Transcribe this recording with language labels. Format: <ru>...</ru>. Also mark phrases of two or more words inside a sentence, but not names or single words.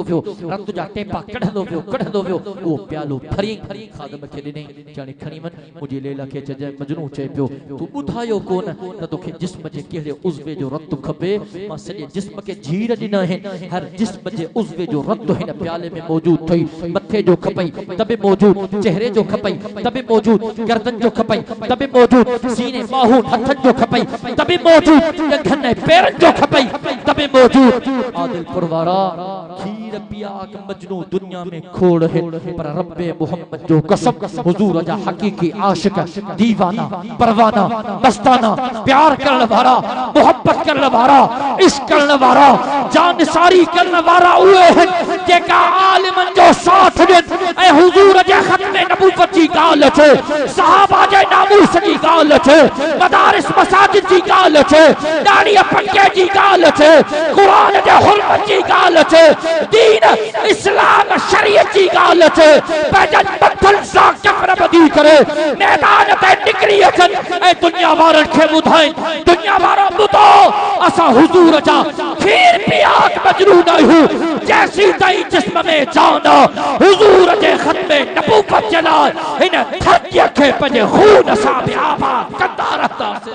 <sd>वियो रत जा टेपा कढंदो वियो उहो प्यालो फरी खादम खे ॾिनई जाने खणी वञ मुंहिंजी लैला खे चइजांइ मजनू चए पियो तूं ॿुधायो कोन त तोखे जिस्म जे कहिड़े उज़्व जो रत खपे मां सॼे जिस्म खे झीर ॾिना आहिनि हर जिस्म जे उज़्व जो रत हिन प्याले में मौजूद थई मथे जो खपई तबे मौजूद चेहरे जो खपई तबे मौजूद गर्दन जो खपई तबे मौजूद सीने बाहू हथन जो खपई तबे मौजूद गठन ऐं पेरन जो खपई तबे मौजूद। आदिलपुर वारा खीर पिया के मजनू दुनिया में खोड़ है पर रब्बे मोहम्मद जो कसम हुजूर जा हकीकी आशिक दीवाना परवाना मस्ताना</sd> <hi>प्यार करने वाला मोहब्बत करने वाला इश्क करने वाला जान सारी करने वाला</hi> <sd>उहे हैं जेका आलिमन जो साथ ॾिन ऐं हुजूर जे ख़त्मे नबूवत जी ॻाल्हि अचे सहाबा जे नामूस जी ॻाल्हि अचे मदारिस मसाजिद जी ॻाल्हि अचे ॾाढ़ीअ पके जी ॻाल्हि अचे क़ुरान जे हुर्मत जी ॻाल्हि अचे दीन इस्लाम शरीयत जी ॻाल्हि अचे पंहिंजनि मथनि सां कमर ॿधी करे मैदान ते निकिरी अचनि ऐं दुनिया वारनि खे ॿुधाइनि दुनिया वारा ॿुधो असां हुजूर जा खीर पिया मजनू न आहियूं जैसी ताईं जिस्म में जान हुजूर जे ख़त्मे नबूवत जे लाइ हिन धरतीअ खे पंहिंजे खून सां बि आबाद कंदा रहंदासीं।</sd>